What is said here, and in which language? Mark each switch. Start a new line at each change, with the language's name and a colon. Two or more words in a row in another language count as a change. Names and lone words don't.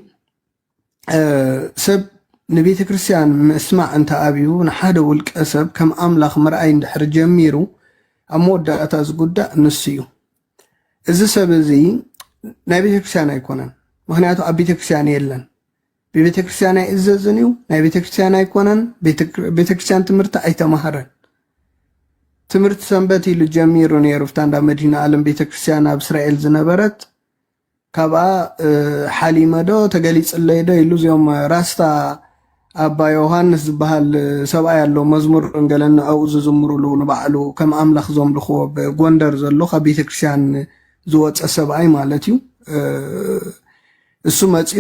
Tigrinya: ሰብ ንቤተ ክርስቲያን መስማዕ እንተ አብዩ ንሓደ ውልቀ ሰብ ከም አምላኽ ምርአይ እንድሕር ጀሚሩ አሞዳታ ዝጉዳእ ንስዩ እዚ ሰብ እዚ ናይ ቤተ ክርስቲያን አይኮነን ምክንያቱ ኣብ ቤተ ክርስቲያን የለን በቤተ ክርስቲያን አይዘዝኒው ናይ ቤተ ክርስቲያን አይኮነን ቤተ ክርስቲያን ትምህርት አይተማሃረን ትምህርት ሰንበት ይሉ ጀሚሩ ነይሩ ፍታንዳ መዲና ዓለም ቤተ ክርስቲያን ኣብ እስራኤል ዝነበረት ካብኣ ሓሊመዶ ተገሊጽለይዶ ኢሉ ዚኦም ራስታ አባ ዮሐንስ ዝበሃል ሰብኣይ ያለው መዝሙር እንገለና አው ዝዝምሩሉ ንባዕሉ ከም አምላኽ ዘምልኽዎ በጎንደር ዘሎ ካብ ቤተ ክርስቲያን ዝወፀ ሰብኣይ ማለት እዩ እሱ መጽኡ